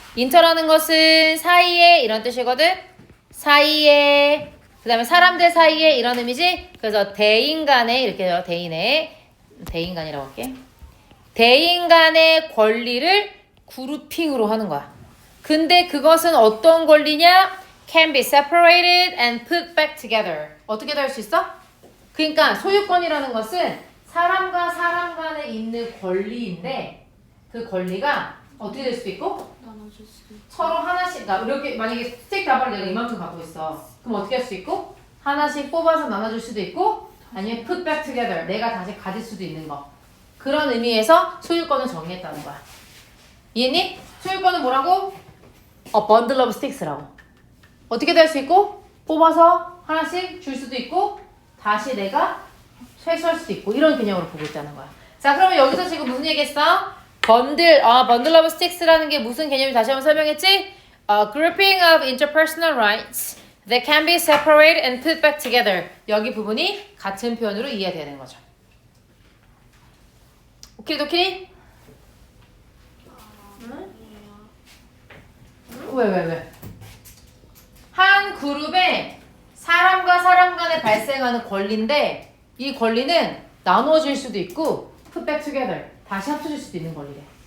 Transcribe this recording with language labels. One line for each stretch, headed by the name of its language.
Korean: inter라는 것은 사이에 이런 뜻이거든. 사이에, 그 다음에 사람들 사이에 이런 의미지. 그래서 대인 간의 이렇게 해요. 대인 간이라고 할게. 대인 간의 권리를 그룹핑으로 하는 거야. 근데 그것은 어떤 권리냐?
English: Can be separated and put back together.
Korean: 어떻게도 할 수 있어? 그러니까 소유권이라는 것은 사람과 사람 간에 있는 권리인데 그 권리가 어떻게 될 수도 있고 나눠줄 수도 있고. 서로 하나씩, 이렇게 만약에 스틱 다발을 내가 이만큼 갖고 있어. 그럼 어떻게 할 수 있고 하나씩 뽑아서 나눠줄 수도 있고 아니면
English: put back together,
Korean: 내가 다시 가질 수도 있는 거. 그런 의미에서 소유권을 정의했다는 거야. 이해니? 소유권은 뭐라고?
English: bundle of sticks라고.
Korean: 어떻게도 할 수 있고 뽑아서 하나씩 줄 수도 있고 다시 내가 회수할 수도 있고 이런 개념으로 보고 있다는 거야. 자, 그러면 여기서 지금 무슨 얘기했어?
English: bundle of sticks
Korean: 라는 게 무슨 개념이 다시 한번 설명했지?
English: A grouping of interpersonal rights that can be separated and put back together.
Korean: 여기 부분이 같은 표현으로 이해되는 거죠. 오키도키? 왜? 한 그룹에 사람과 사람 간에 발생하는 권리인데 이 권리는 나눠질 수도 있고
English: put back together,
Korean: 다시 합쳐질 수도 있는 권리래.